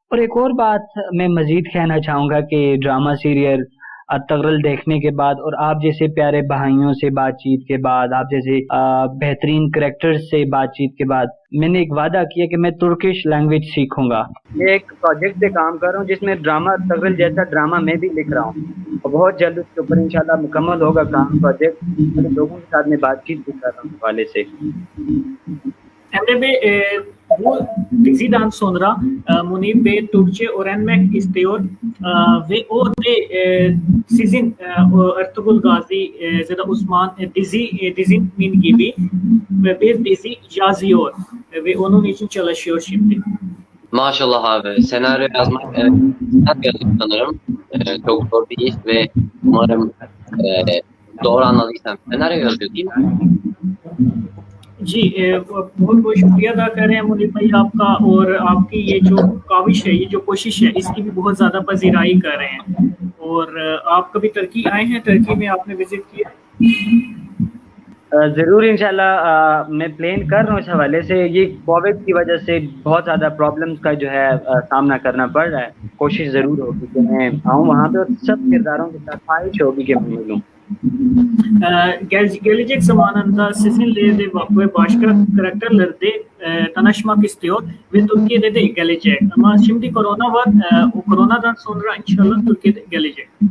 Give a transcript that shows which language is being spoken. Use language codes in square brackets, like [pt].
[hi] और एक और बात मैं मजीद कहना चाहूँगा कि ड्रामा सीरियल अतगरल देखने के बाद और आप जैसे प्यारे भाइयों से बातचीत के बाद, आप जैसे बेहतरीन करैक्टर्स से बातचीत के बाद मैंने एक वादा किया कि मैं तुर्किश लैंग्वेज सीखूंगा। मैं एक प्रोजेक्ट पे काम कर रहा हूँ जिसमें ड्रामा अतगरल जैसा ड्रामा मैं भी लिख रहा हूँ और बहुत जल्द उसके ऊपर इंशाल्लाह मुकम्मल होगा काम प्रोजेक्ट। लोगों के साथ में बातचीत भी कर रहा हूँ वाले से। [tr] Emre Bey, bu diziden sonra Munib Bey Türkçe öğrenmek istiyor ve o da sizin Ertuğrul Gazi ya da Osman dizinin gibi bir dizi yazıyor ve onun için çalışıyor şimdi. Maşallah abi. Senaryo yazmak yazdım sanırım. Çok zor bir iş ve umarım doğru anladıysam senaryo yazıyor değil mi? [hi] जी बहुत बहुत शुक्रिया अदा कर रहे हैं मुनीब भाई आपका, और आपकी ये जो काविश है, ये जो कोशिश है, इसकी भी बहुत ज़्यादा पजीराई कर रहे हैं। और आप कभी तुर्की आए हैं? तुर्की में आपने विजिट किया? ज़रूर इंशाल्लाह मैं प्लान कर रहा हूँ इस हवाले से। ये कोविड की वजह से बहुत ज़्यादा प्रॉब्लम्स का जो है सामना करना पड़ रहा है। कोशिश ज़रूर होगी कि मैं आऊँ वहाँ पे और सब किरदारों के साथ ख्वाहिश होगी कि मैं मिलूँ। [tr] Gelecek zamanında sizinle de ve başka karakterlerde tanışmak istiyor ve Türkiye'de de gelecek. Ama şimdi korona var. O koronadan sonra inşallah Türkiye'de gelecek.